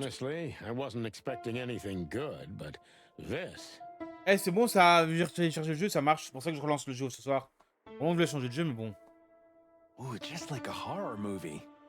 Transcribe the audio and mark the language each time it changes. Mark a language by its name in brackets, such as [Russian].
[English] Honestly, I wasn't expecting anything good, but this. [French] Eh, c'est bon, ça. J'ai téléchargé le jeu, ça marche. C'est pour ça que je relance le jeu ce soir. On voulait changer de jeu, mais bon. [English] Ooh, just like a horror movie.